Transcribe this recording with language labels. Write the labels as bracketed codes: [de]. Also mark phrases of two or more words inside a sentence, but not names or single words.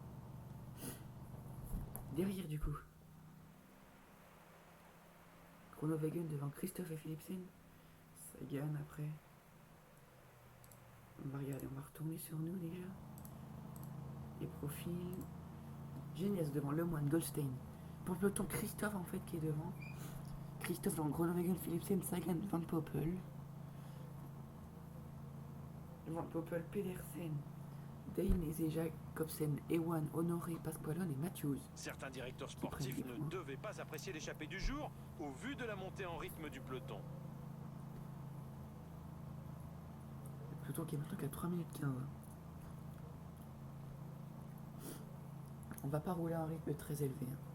[fr] Derrière du coup, Groenewegen devant Christophe et Philipsen. Sagan après. On va regarder, on va retourner sur nous déjà. Les profils. Genietz devant Lemoine, Goldstein. Pour le peloton, Christophe en fait qui est devant. Christophe devant Groenewegen, Philipsen, Sagan, Van Poppel. Van Poppel, Pedersen, Dainese, Jacobsen, Ewan, Honoré, Pasqualone et Matthews. Certains directeurs sportifs ne devaient pas apprécier l'échappée du jour au vu de la montée en rythme du peloton. Le peloton qui est maintenant qu'à 3 minutes 15. On va pas rouler à un rythme très élevé.